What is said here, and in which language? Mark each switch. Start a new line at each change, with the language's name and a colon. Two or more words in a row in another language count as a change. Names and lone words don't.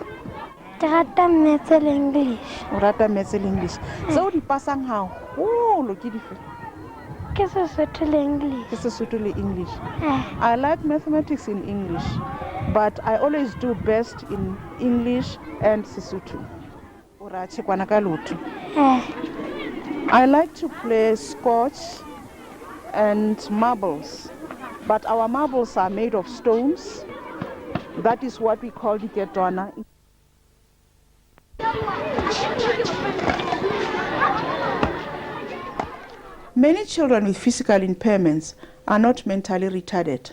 Southern Sotho: Ke rata maths le English. O rata maths le English. Tseo di pasang haholo ke dife? Ke Sesotho le English. Ke Sesotho le English.
English: I like mathematics in English, but I always do best in English and Sesotho.
Southern Sotho: O ra tshekwana ka loto.
English: I like to play scotch and marbles, but our marbles are made of stones. That is what we call diketwana. Many children with physical impairments are not mentally retarded.